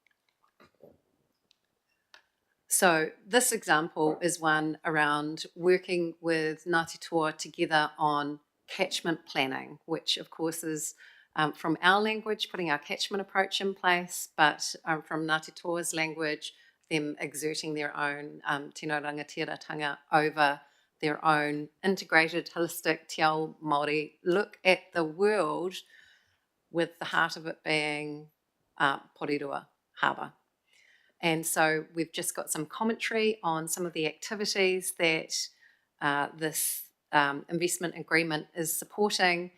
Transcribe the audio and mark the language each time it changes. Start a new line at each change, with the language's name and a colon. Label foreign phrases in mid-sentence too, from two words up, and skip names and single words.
English: So this example is one around working with Ngāti Toa together on catchment planning, which of course is from our language, putting our catchment approach in place, but from Ngāti Toa's language, them exerting their own
Māori: tino rangatiratanga
English: over their own integrated, holistic
Māori: te ao Māori
English: look at the world, with the heart of it being Porirua Harbour. And so we've just got some commentary on some of the activities that this investment agreement is supporting.